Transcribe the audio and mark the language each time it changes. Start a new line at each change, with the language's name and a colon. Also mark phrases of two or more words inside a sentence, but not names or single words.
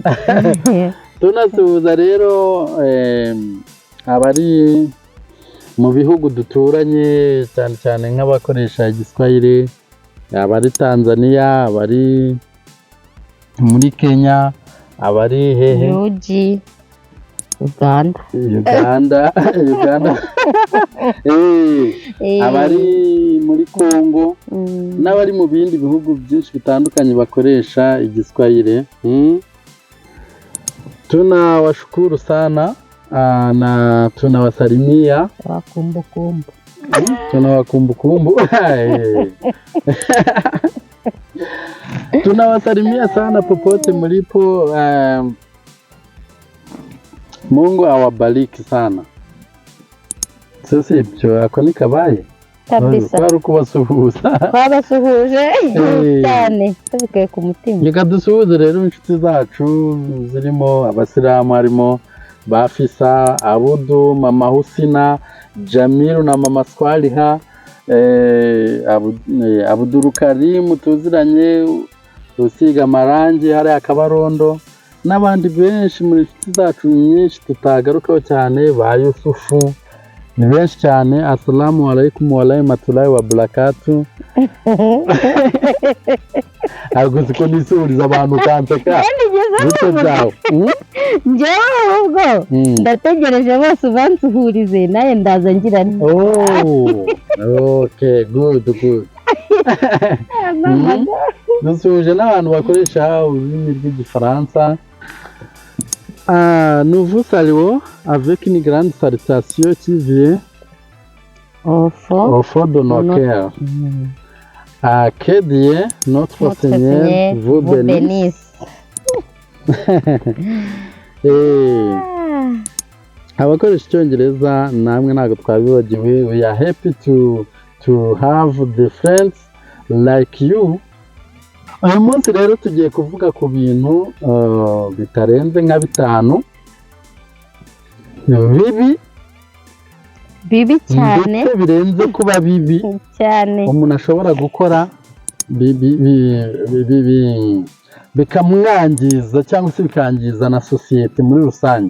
Kinyarwanda: Tunasuhuza rero abari mu bihugu duturanye, cyane cyane nk'abakoresha igiswahili, abari Tanzania, abari muri Kenya, abari hehe, Uganda abari muri Congo, n'abari mu bindi bihugu byinshi bitandukanye bakoresha igiswahili.
Swahili: Tunawashukuru sana na tunawasalimia, tunawakumbukumbu. Tunawasalimia sana popote mlipo. Mungu awabariki sana. Sasa
Kinyarwanda: ibyo ako ni kabaye. kabisa twari kubasuhuza twabasuhuje cyane tuvuye ku mutima. reka dusuhuze rero inshuti zacu zirimo abasilamu, harimo Bafisa, Abudu, Mama Husina, Jamilu na Mama Swaliha, Abuduru Karimu tuziranye, Rusiga Marangi, hari Akabarondo n'abandi benshi muri inshuti zacu nyinshi tutagarukaho cyane, ba Yusufu, ni benshi cyane.
Arabic: السلام عليكم ورحمة الله وبركاته.
Kinyarwanda: Ntabwo ko nisuriza abantu kanseka bito byawe. Njyewe ahubwo ndategereje bose ubansuhurize nawe ndaza ngira nti
English: okay, good.
Kinyarwanda: Dusuhuje n'abantu bakoresha ururimi rw'igifaransa.
French: Nous vous saluons avec une grande salutation qui vient au fond de nos cœurs. Que Dieu, notre Seigneur, vous bénisse.
Kinyarwanda: Abakoresha icyongereza namwe ntabwo twabibagiwe.
English: We are happy to have the friends like you.
Kinyarwanda: Uyu munsi rero tugiye kuvuga ku bintu bitarenze nka 5 bibi cyane, ndetse birenze kuba bibi cyane umuntu ashobora gukora bikamwangiza cyangwa se bikangiza na sosiyete muri rusange